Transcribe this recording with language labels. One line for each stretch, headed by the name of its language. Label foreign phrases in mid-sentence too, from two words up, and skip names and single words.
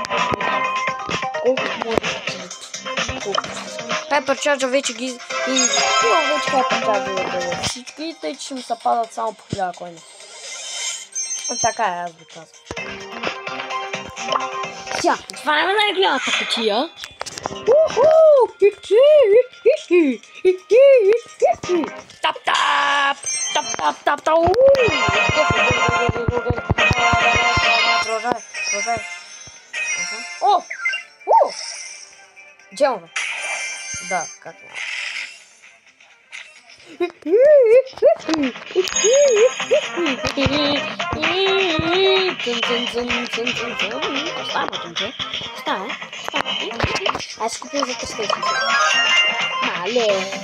Bulgarian: Колко може Хайпер Чарджа вече ги... Имам вече Хайпер Чарджа всички, тъй че ще ми се падат само по 1000 коина. Така е, аз го казвам. Сега, отваряме най-голямата кутия. Тап-тап! Тап-тап-тап-тап! Продължай. О! Джемове. Да, как не. Оставя. Аз купил за тестеси. Мале.